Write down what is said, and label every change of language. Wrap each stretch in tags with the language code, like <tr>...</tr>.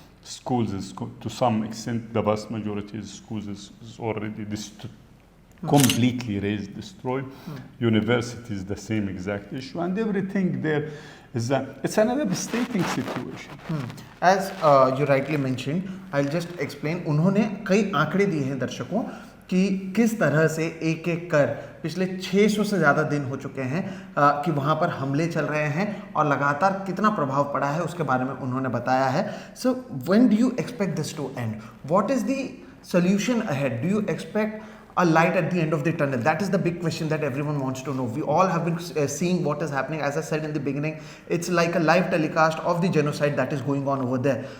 <en>Schools is to some extent, the vast majority of schools is already completely razed, destroyed. Universities, the same exact issue, and everything there is it's another devastating situation. As you rightly mentioned, I'll just explain.</en> <hi>उन्होंने कई आंकड़े दिए हैं दर्शकों कि किस तरह से एक एक कर पिछले 600 से ज़्यादा दिन हो चुके हैं कि वहाँ पर हमले चल रहे हैं और लगातार कितना प्रभाव पड़ा है उसके बारे में उन्होंने बताया है.</hi> <en>So when do you expect this to end? What is the solution ahead? Do you expect a light at the end of the tunnel? That is the big question that everyone wants to know. We all have been seeing what is happening. As I said in the beginning, it's like a live telecast of the genocide that is going on over there.</en>